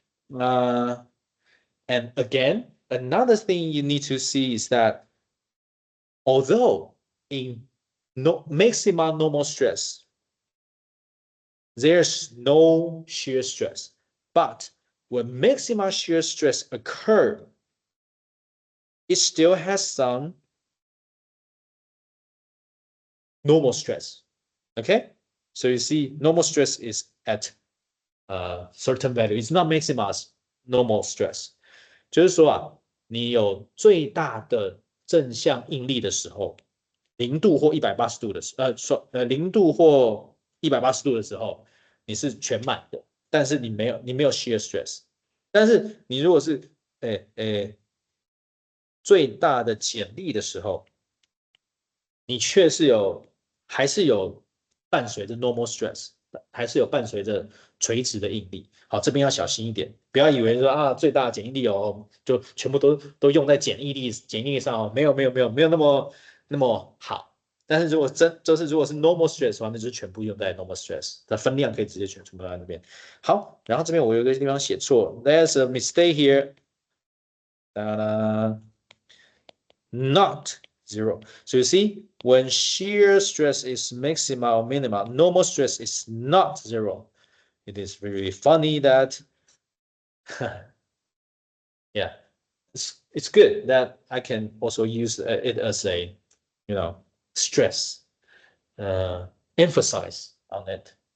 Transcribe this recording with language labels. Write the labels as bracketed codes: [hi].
[en] And again, another thing you need to see is that although in maximum normal stress, there's no shear stress, but when maximum shear stress occurs, it still has some normal stress. Okay, so you see, normal stress is at a certain value. It's not maximum normal stress. [zh] 就是说啊，你有最大的正向应力的时候，0度或180度的时，0度或180度的时候，你是全满的，但是你没有 shear stress。但是你如果是最大的剪力的时候，你却是还是有伴随着 normal stress， 还是有伴随着垂直的应力。好，这边要小心一点，不要以为说啊最大的剪应力哦，就全部都用在剪应力上哦，没有那么好。但是如果如果是 normal stress 的话，那就是全部用在 normal stress， 它分量可以直接全部在那边。好，然后这边我有一个地方写错 ， [en] there's a mistake here， not zero. So you see, when shear stress is maximum or minimum, normal stress is not zero. It is very funny that, yeah, it's good that I can also use it as a, stress, emphasize on it.